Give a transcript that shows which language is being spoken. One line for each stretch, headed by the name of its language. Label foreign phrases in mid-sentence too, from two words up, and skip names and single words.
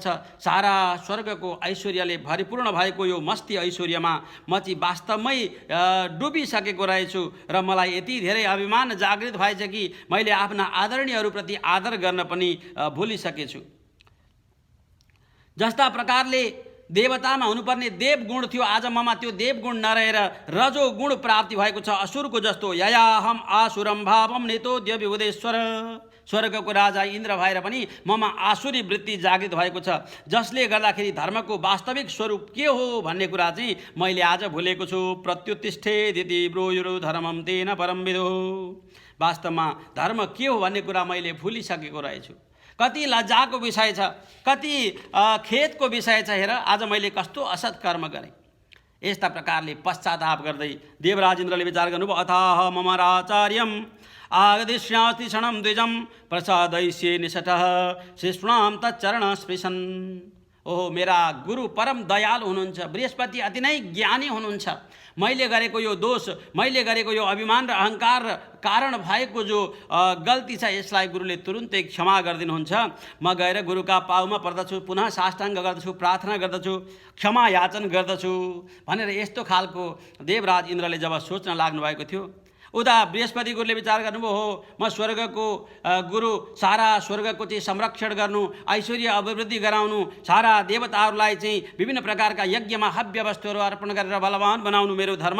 Nepali: सारा स्वर्गको ऐश्वर्यले भरिपूर्ण भएको यो मस्ती ऐश्वर्यमा म चाहिँ वास्तवमै डुबिसकेको रहेछु र मलाई यति धेरै अभिमान जागृत भएछ कि मैले आफ्ना आदरणीयहरूप्रति आदर गर्न पनि भुलिसकेछु। जस्ता प्रकारले देवतामा हुनुपर्ने देवगुण थियो, आज ममा त्यो देवगुण नरहेर रजोगुण प्राप्ति भएको छ। असुरको जस्तो
Sanskrit: ययाहम आसुरम भावम नेतोद्य विबुधेश्वर,
Nepali: स्वर्गको राजा इन्द्र भएर पनि ममा आसुरी वृत्ति जागृत भएको छ, जसले गर्दाखेरि धर्मको वास्तविक स्वरूप के हो भन्ने कुरा चाहिँ मैले आज भुलेको छु।
Sanskrit: प्रत्युत्तिष्ठेदिति ब्रूयुरु धर्मम तेन परम विदु,
Nepali: वास्तवमा धर्म के हो भन्ने कुरा मैले भुलिसकेको रहेछु। कति लज्जाको विषय छ, कति खेदको विषय छ। हेर आज मैले कस्तो असत् कर्म गरेँ। यस्ता प्रकारले पश्चाताप गर्दै देवराज इन्द्रले विचार गर्नुभयो।
Sanskrit: अथाह ममराचार्यम आगदिष्यास्ति क्षणं द्विजं प्रसादयिष्ये निषटः शिष्णां तच्चरण स्पृशन्।
Nepali: ओहो मेरा गुरु परम दयालु हुनुहुन्छ, बृहस्पति अति नै ज्ञानी हुनुहुन्छ। मैले गरेको यो दोष, मैले गरेको यो अभिमान र अहङ्कार कारण भएको जो गल्ती छ यसलाई गुरुले तुरुन्तै क्षमा गरिदिनुहुन्छ। म गएर गुरुका पाउमा पर्दछु, पुनः साष्टाङ्ग गर्दछु, प्रार्थना गर्दछु, क्षमा याचन गर्दछु भनेर यस्तो खालको देवराज इन्द्रले जब सोच्न लाग्नु भएको थियो, उता बृहस्पति गुरुले विचार गर्नुभयो हो म स्वर्गको गुरु, सारा स्वर्गको चाहिँ संरक्षण गर्नु, ऐश्वर्य अभिवृद्धि गराउनु, सारा देवताहरूलाई चाहिँ विभिन्न प्रकारका यज्ञमा हव्य वस्तुहरू अर्पण गरेर बलवान बनाउनु मेरो धर्म।